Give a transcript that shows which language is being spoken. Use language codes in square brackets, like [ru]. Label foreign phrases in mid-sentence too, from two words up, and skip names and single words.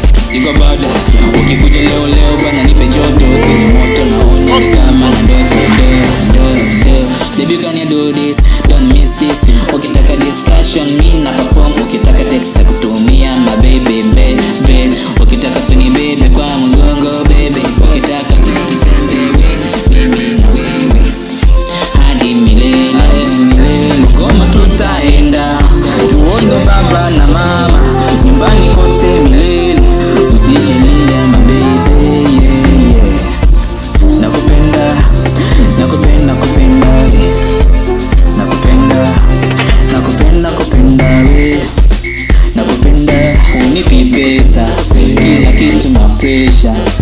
[sw] Siko bado, ukikuja leo leo bana nipe joto. Kwenye moto naona ni kama na ndoto, [en] do, do, do. Baby, can you do this? Don't miss this. [sw] Ukitaka discussion, mi na perform. Ukitaka text, takutumia, [en] my baby, baby. [sw] Ukitaka suni, baby, kwa mgongo, baby. Ukitaka mimi na wewe. Hadi milele, milele. Ngoma tutaenda. Tuone baba na mama. Nyumbani kote milele. Usichelia, [en] my baby, yeah, yeah. [sw] Nakupenda, nakupenda, nakupenda, yeah. Nakupenda, nakupenda, nakupenda, we. Nakupenda, unipi pesa. Kila kitu mapresha.